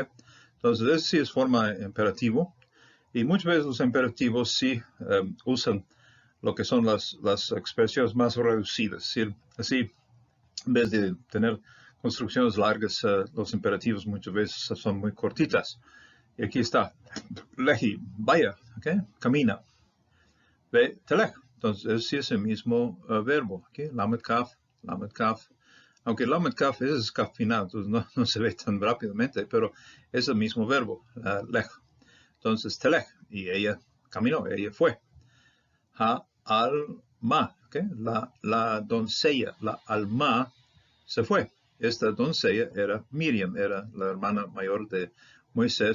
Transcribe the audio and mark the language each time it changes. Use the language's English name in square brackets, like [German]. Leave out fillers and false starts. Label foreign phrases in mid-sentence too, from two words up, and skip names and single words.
[Spanish] Entonces eso sí es forma imperativo. Y muchas veces los imperativos sí usan lo que son las expresiones más reducidas. Así, en vez de tener construcciones largas, los imperativos muchas veces son muy cortitas. Y aquí está, lehi, vaya, ¿okay? Camina. [Hebrew] ותלך. [Spanish] Entonces, sí es el mismo verbo. Aquí, lamed kaf, lamed kaf. Aunque lamed kaf es kaf final, entonces no se ve tan rápidamente, pero es el mismo verbo, lech. Entonces, telech, y ella caminó, ella fue. [Hebrew] העלמה, ¿okay? [Spanish] La doncella, la alma, se fue. Esta doncella era Miriam, era la hermana mayor de Moisés.